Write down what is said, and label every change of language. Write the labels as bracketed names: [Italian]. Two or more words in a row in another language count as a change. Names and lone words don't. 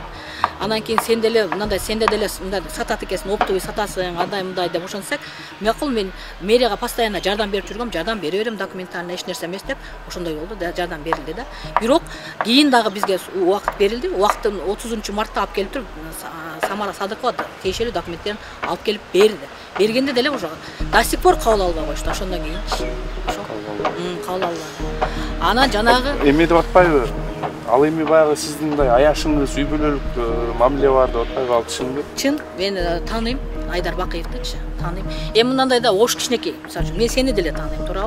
[Kyrgyz] Анан кийин сен деле мындай сенде деле мындай сатат экенсиң, оптовый сатасың, андай мындай деп ошентсек, макул мен мэрияга постоянно жардам берип жүргөм, жардам бере берем, документарный эч нерсе эмес деп ошондой болду да, жардам берилди да. Бирок кийин дагы бизге убакыт берилди. Убакыттын 30-мартта алып келип туруп Самара Садыкова тиешелүү документтерин алып келип берди. Бергенде деле [Russian] уже до сих пор [Kyrgyz] кабыл албай коюшту. Ошондон кийин кабыл албады. Анан жанагы Эме деп атпайбы? Ал эми баягы сиздин мындай аяшыңыз, үй бүлөлүк мамиле бар деп атпайбы? Ал чынбы? чын мен тааныйм Айдар Бакыевдичи, тааныйм. Эми мындандай да ош кичинекей, мисалы үчүн мен сени деле тааныйм, туурабы?